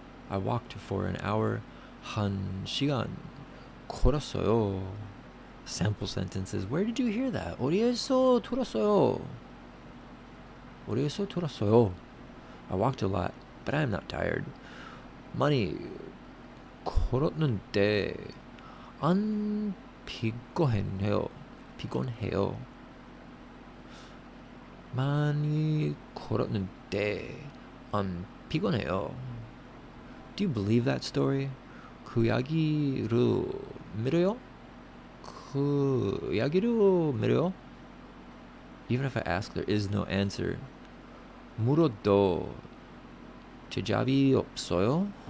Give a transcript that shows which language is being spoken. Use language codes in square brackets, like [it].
[en] I walked for an hour. [ko] 1시간 걸었어요. [en] Sample sentences. Where did you hear that? [ko] 어디에서 들었어요? 어디에서 들었어요? [en] I walked a lot, but I'm not tired. [ko] 많이 걸었는데 안 피곤해요. 피곤해요. 많이 걸었는데 안 피곤해요. [en] Do you believe that story? [ko] 그 이야기를 믿어요? 그 이야기를 믿어요? [en] Even if I ask, there is no answer. [ko] 물어도 대답이 없어요?